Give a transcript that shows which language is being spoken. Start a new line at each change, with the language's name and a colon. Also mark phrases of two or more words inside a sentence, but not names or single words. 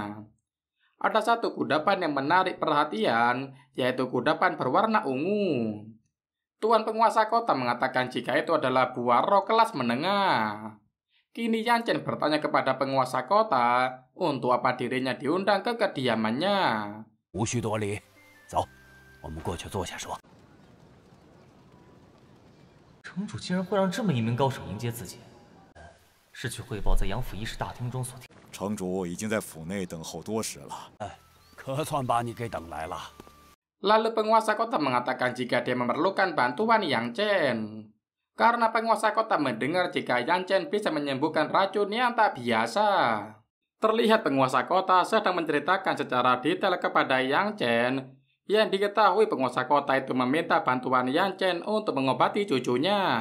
Indonesian: Ada satu kudapan yang menarik perhatian, yaitu kudapan berwarna ungu. Tuan penguasa kota mengatakan jika itu adalah buah roh kelas menengah. Kini Yang Chen bertanya kepada penguasa kota untuk apa dirinya diundang ke kediamannya.
Chinese: 无需多礼，走，我们过去坐下说。城主竟然会让这么一名高手迎接自己，是去汇报在杨府议事大厅中所听。城主已经在府内等候多时了。可算把你给等来了。
Indonesian: Lalu penguasa kota mengatakan jika dia memerlukan bantuan Yang Chen. Karena penguasa kota mendengar jika Yang Chen bisa menyembuhkan racun yang tak biasa. Terlihat penguasa kota sedang menceritakan secara detail kepada Yang Chen. Yang diketahui penguasa kota itu meminta bantuan Yang Chen untuk mengobati cucunya.